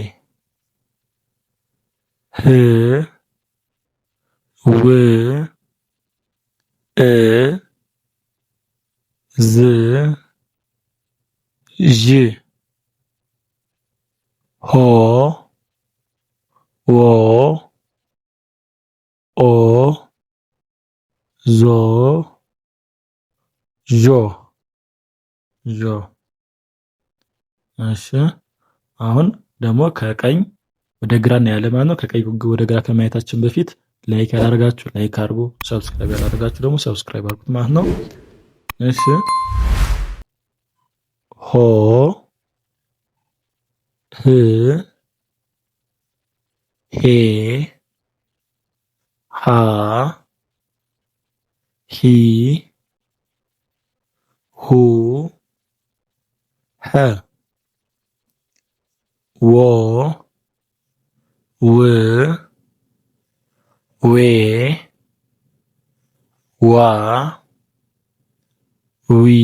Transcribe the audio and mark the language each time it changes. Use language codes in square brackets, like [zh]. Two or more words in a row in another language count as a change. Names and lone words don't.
[am] ህ ው እ ዝ ዥ ሆ ዎ ኦ ዞ ዦ ዦ። እሺ አሁን ደግሞ ከቀኝ ወደ ግራ እናያለን ማለት ነው። ከቀኝ ወደ ግራ ከማየታችን በፊት ላይክ ያላደረጋችሁ ላይክ አድርጉ፣ ሰብስክራይብ ያላደረጋችሁ ደግሞ ሰብስክራይብ አድርጉት ማለት ነው። እሺ ሆ ህ ሄ ሃ ሂ ሁ ሀ ዎ ው ዌ ዋ ዊ